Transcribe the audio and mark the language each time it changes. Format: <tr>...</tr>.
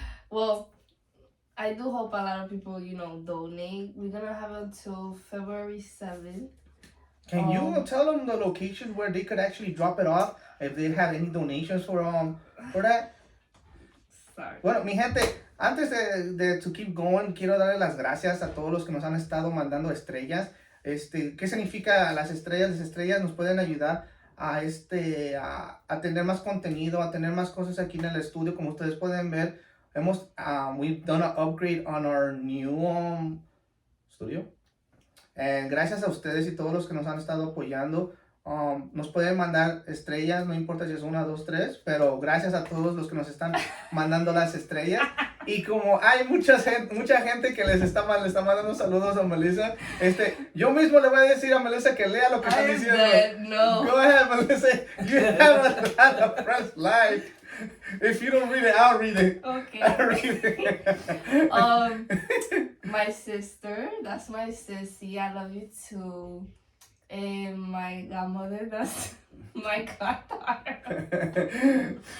<en>Well, I do hope a lot of people, donate. We're gonna have until February 7th. Can you tell them the locations where they could actually drop it off if they have any donations for that? Sorry.</en> <es>Bueno, mi gente, antes de</es> <en>to keep going,</en> <es>quiero darle las gracias a todos los que nos han estado mandando estrellas. ¿Qué significa las estrellas? Las estrellas nos pueden ayudar a tener más contenido, a tener más cosas aquí en el estudio. Como ustedes pueden ver,</es> <en>we've done an upgrade on our new studio.</en> <es>Gracias a ustedes y todos los que nos han estado apoyando. Nos pueden mandar estrellas, no importa si es 1, 2, 3, pero gracias a todos los que nos están mandando las estrellas. Y como hay mucha gente que les está mandando saludos a Melissa, yo mismo le voy a decir a Melissa que lea lo que están diciendo.</es> <en>No. Go ahead, Melissa. You have a lot of press like. If you don't read it, I'll read it. Okay. I'll read it. My sister, that's my sissy. I love you too. And my godmother, that's my goddaughter.</en>